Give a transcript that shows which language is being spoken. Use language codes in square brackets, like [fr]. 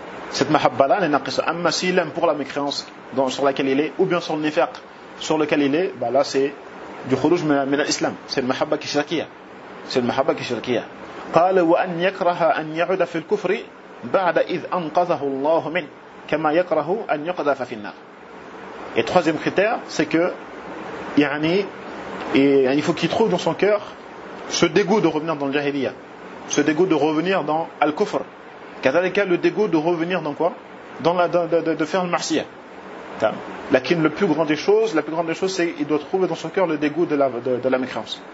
[fr] Cette mahabba-là, elle est naqisa. Amma, s'il l'aime pour la mécréance sur laquelle il est, ou bien sur le nifaq sur lequel il est, bah là c'est du khuruj min al-islam. C'est le mahabba qui shirkiya. C'est le mahabba qui shirkiya. [ar] قال وان يكره ان يعود في الكفر بعد اذ انقذه الله منه كما يكره ان يقذف في النار. [fr] Et troisième critère, c'est que il faut qu'il trouve dans son cœur ce dégoût de revenir dans le jahiliya, ce dégoût de revenir dans al-kufr, kadhalika le dégoût de revenir dans quoi, dans la de faire le marsiya. Lakin, la plus grande des choses, c'est qu'il doit trouver dans son cœur le dégoût de la mécréance.